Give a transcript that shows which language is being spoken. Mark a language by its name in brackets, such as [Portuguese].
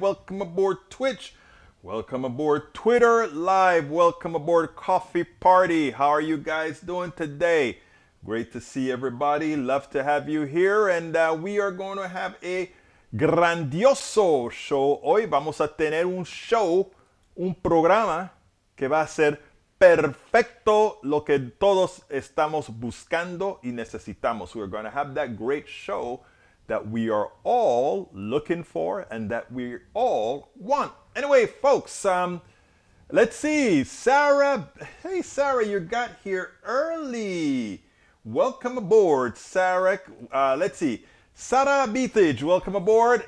[English] Welcome aboard Twitch. Welcome aboard Twitter Live. Welcome aboard Coffee Party. How are you guys doing today? Great to see everybody. Love to have you here. And we are going to have a grandioso show. [Spanish] Hoy vamos a tener un show, un programa que va a ser perfecto, lo que todos estamos buscando y necesitamos. [English] We're going to have that great show that we are all looking for and that we all want. Anyway, folks, let's see. Sarah, hey Sarah, you got here early. Welcome aboard, Sarah. Let's see. Sarah Beathage, welcome aboard.